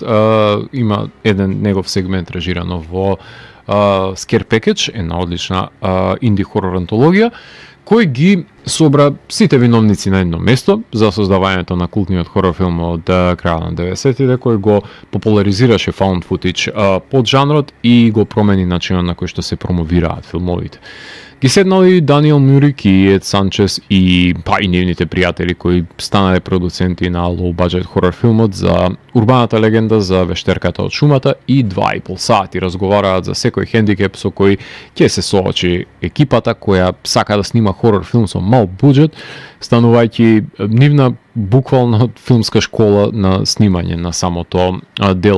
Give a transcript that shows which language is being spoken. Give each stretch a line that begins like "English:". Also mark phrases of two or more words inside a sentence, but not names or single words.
Macedonian: Има еден негов сегмент режирано во Scare Package, една одлична инди хорор антологија, кој ги собра сите виновници на едно место за создавањето на култниот хорор филм од крајот на 90-тите, кој го популаризираше
English: found footage
Macedonian: под жанрот и го промени начинот на кој што се промовираат филмовите. Ги седнали Даниел Мюрик и Ед Санчес и нивните пријатели кои станале продуценти на
English: low budget
Macedonian: хорор филмот за урбаната легенда за вештерката од шумата и 2,5 сати разговараат за секој хендикеп со кој ќе се соочи екипата која сака да снима хорор филм со мал буџет, станувајќи нивна буквално филмска школа на снимање на самото дело.